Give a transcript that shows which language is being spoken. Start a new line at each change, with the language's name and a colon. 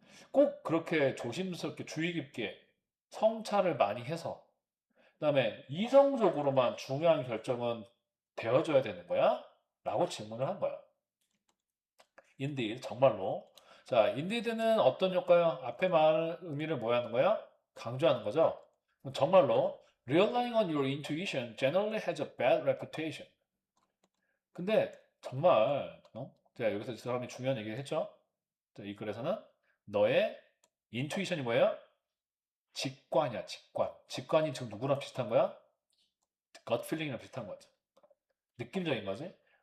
Korean: 꼭 그렇게 조심스럽게 주의 깊게 성찰을 많이 해서 그다음에 이성적으로만 중요한 결정은 되어줘야 되는 거야? 라고 질문을 한 거야. indeed, 정말로. 자, indeed는 어떤 효과요? 앞에 말 의미를 뭐 하는 거야? 강조하는 거죠.
English: 정말로 relying on your intuition generally has a bad reputation.
Korean: 근데 정말 자, 여기서 이 사람이 중요한 얘기를 했죠. 자, 이 글에서는 너의 인투이션이 뭐예요? 직관이야, 직관. 직관이 지금 누구랑 비슷한 거야? gut feeling이랑 비슷한 거죠. 느낌적인 거지.